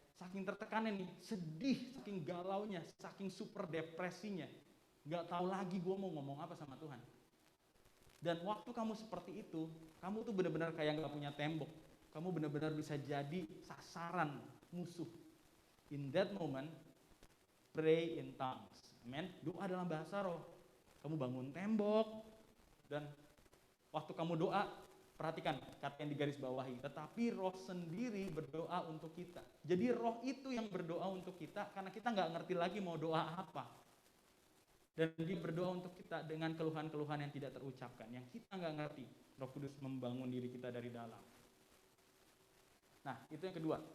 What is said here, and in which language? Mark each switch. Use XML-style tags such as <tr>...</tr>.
<id>Saking tertekannya nih, sedih, saking galaunya, saking super depresinya. Gak tahu lagi gue mau ngomong apa sama Tuhan. Dan waktu kamu seperti itu, kamu tuh benar-benar kayak gak punya tembok. Kamu benar-benar bisa jadi sasaran musuh.</id> <en>In that moment, pray in tongues.</en> <id>Amen. Doa dalam bahasa roh. Kamu bangun tembok. Dan waktu kamu doa, perhatikan kata yang digarisbawahi. Tetapi roh sendiri berdoa untuk kita. Jadi roh itu yang berdoa untuk kita karena kita nggak ngerti lagi mau doa apa. Dan dia berdoa untuk kita dengan keluhan-keluhan yang tidak terucapkan. Yang kita nggak ngerti. Roh Kudus membangun diri kita dari dalam. Nah, itu yang kedua.</id>